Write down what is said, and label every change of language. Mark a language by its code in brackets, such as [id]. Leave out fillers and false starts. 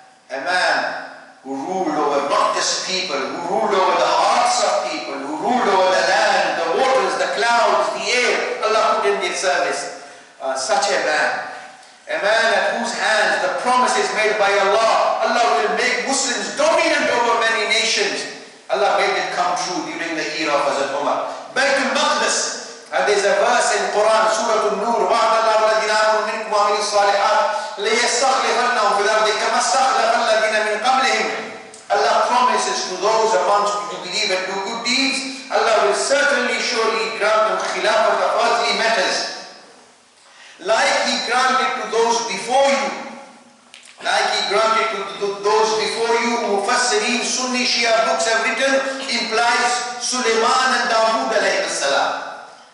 [en] A man who ruled over not just people, who ruled over the hearts of people, who ruled over the land, the waters, the clouds, the air. Allah put in their service. Such a man at whose hands the promise is made by Allah. Allah will make Muslims dominant over many nations. Allah made it come true during the era of Hazrat Umar. Baytul Maqdis. And there's a verse in Quran, Surah An-Nur, [ar] وَعْدَ اللَّهُ الَّذِينَ آمَنُوا مِنكُمْ وَعَمِلُوا الصَّالِحَاتِ لَيَسْتَخْلِفَنَّهُمْ فِي الْأَرْضِ كَمَا اسْتَخْلَفَ الَّذِينَ مِنْ قَبْلِهِمْ. [en] Allah promises to those amongst you who believe and do good deeds, Allah will certainly, surely grant them khilafat of earthly matters. Like He granted to those before you. Like He granted to those before you. Mufassirin, Sunni, Shia books have written, implies Sulaiman and Dawood alayhi salam.